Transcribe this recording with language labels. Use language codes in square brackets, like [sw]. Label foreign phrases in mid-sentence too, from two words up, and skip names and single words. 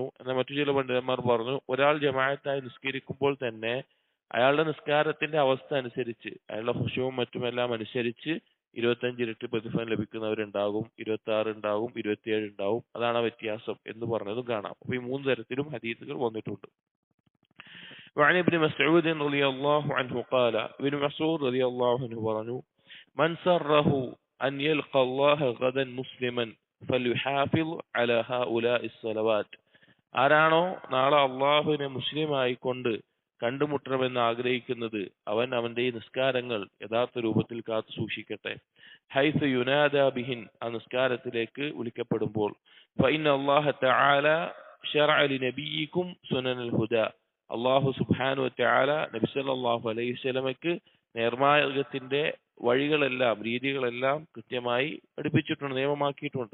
[ml] എന്നാൽ മറ്റു ചില പണ്ഡിതന്മാർ പറഞ്ഞു ഒരാൾ ജമാഅത്തായി നിസ്കരിക്കുമ്പോൾ തന്നെ അയാളുടെ നിസ്കാരത്തിന്റെ അവസ്ഥ അനുസരിച്ച് അയാളുടെ ഖുശൂഉം മറ്റുമെല്ലാം അനുസരിച്ച് 25 ഇരട്ടി പ്രതിഫലം ലഭിക്കുന്നവരുണ്ടാകും, 26 ഉണ്ടാകും, 27 ഉണ്ടാകും. അതാണ് ആ വ്യത്യാസം എന്ന് പറഞ്ഞതും കാണാം. അപ്പൊ ഈ മൂന്ന് തരത്തിലും ഹദീസുകൾ വന്നിട്ടുണ്ട്. [ar] وعن ابن مسعود رضي الله عنه قال ابن مسعود رضي الله عنه പറഞ്ഞു من سره أن يلقى الله غدا مسلما فليحافظ على هؤلاء الصلوات. [ml] ആരാണോ നാളെ അള്ളാഹുവിനെ മുസ്ലിമായി കൊണ്ട് കണ്ടുമുട്ടണമെന്ന് ആഗ്രഹിക്കുന്നത് അവൻ അവന്റെ ഈ നിസ്കാരങ്ങൾ യഥാർത്ഥ രൂപത്തിൽ കാത്തു സൂക്ഷിക്കട്ടെ. [ar] حيث ينادى بهن, [ml] ആ നിസ്കാരത്തിലേക്ക് വിളിക്കപ്പെടുമ്പോൾ. [ar] فإن الله تعالى شرع لنبيكم سنن الهدى, الله سبحانه وتعالى [ml] നബി [ar] صلى الله عليه وسلم [ml] നേർമാർഗത്തിന്റെ വഴികളെല്ലാം രീതികളെല്ലാം കൃത്യമായി പഠിപ്പിച്ചിട്ടുണ്ട്, നിയമമാക്കിയിട്ടുണ്ട്.